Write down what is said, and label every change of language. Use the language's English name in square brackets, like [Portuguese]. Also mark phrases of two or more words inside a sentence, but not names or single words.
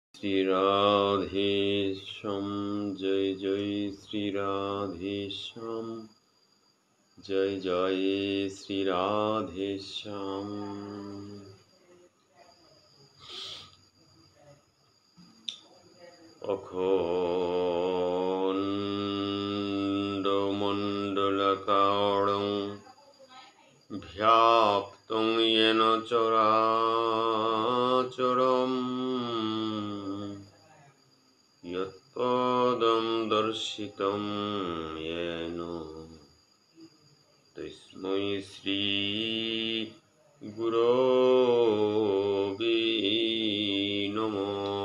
[Bangla] শ্রী রাধেশ্যাম জয় জয় শ্রী রাধেশ্যাম জয় জয় শ্রী রাধেশ্যাম। [Sanskrit] অখণ্ডমণ্ডলকারং ব্যাপ্তং येन চরাচরম यत्पदं दर्शितं येन तस्मै श्री गुरवे नमः।